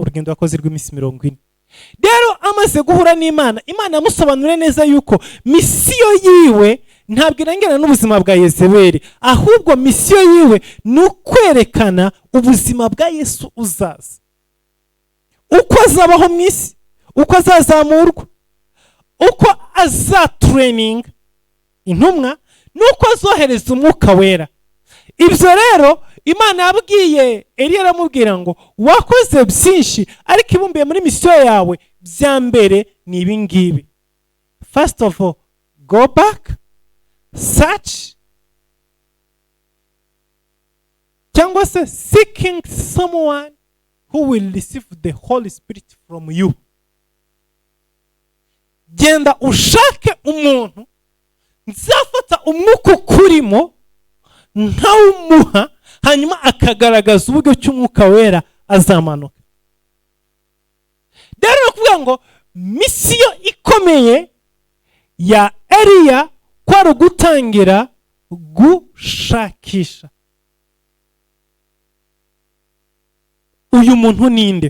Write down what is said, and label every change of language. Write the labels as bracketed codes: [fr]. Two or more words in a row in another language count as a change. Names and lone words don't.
[rw] Urugendo yakoze rw'iminsi 40. Rero amaze guhura n'Imana, Imana yamusobanuriye neza yuko misiyo yiwe ntabwo irangirana n'ubuzima bwa Yezebeli, ahubwo misiyo yiwe ni ukwerekana ubuzima bwa Yesu uzaza, uko azabaho mu isi, uko azazamurwa, uko azatraining intumwa, nuko azohereza umwuka wera. Ibyo rero Imana yabwiye Eliya, aramubwira ngo wakoze byinshi ariko ibumbiye muri misiyo yawe bya mbere ni ibi ngibi. [en] First of all, go back, search, [rw] cyangwa se [en] seeking someone who will receive the Holy Spirit from you. [rw] Genda ushake umuntu nzafata umwuka ukurimo nkawumuha, hanyuma akagaragaza uburyo cy'umwuka wera azamanuka. Rero no kuvuga ngo misiyo ikomeye ya Eliya kwari gutangira gushakisha uyu muntu ninde.